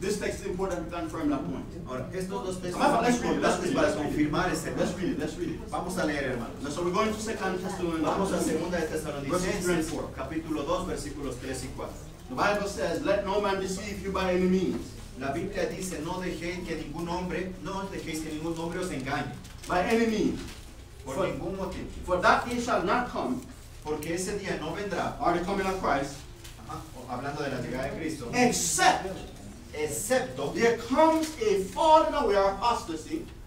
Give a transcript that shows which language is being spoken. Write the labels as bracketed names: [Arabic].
[English] this text is important to confirm that point. [Spanish] Ahora, estos dos textos Vamos, son [English] let's read it, [Spanish] importantes [English] let's [Spanish] para [English] read it. [Spanish] confirmar ese [English] Let's [Spanish] texto. [English] read it, let's read it. [Spanish] Vamos a leer, hermanos. [English] So we're going to 2 Thessalonians. [Spanish] Vamos a 2 de [English] Verses 3 and [Spanish] Tesalonicenses, [English] 4. [Spanish] capítulo 2, versículos 3 y 4. [English] The Bible says, let no man deceive you by any means. [Spanish] La Biblia dice, no dejéis que ningún hombre os engañe, [English] By any means. [Spanish] por [English] For, [Spanish] ningún motivo. [English] for that day shall not come, [Spanish] Porque ese día no vendrá, [English] or the coming of Christ, [Spanish] hablando de la llegada de Cristo, [English] except [Spanish] excepto, [English] there comes a falling away or apostasy.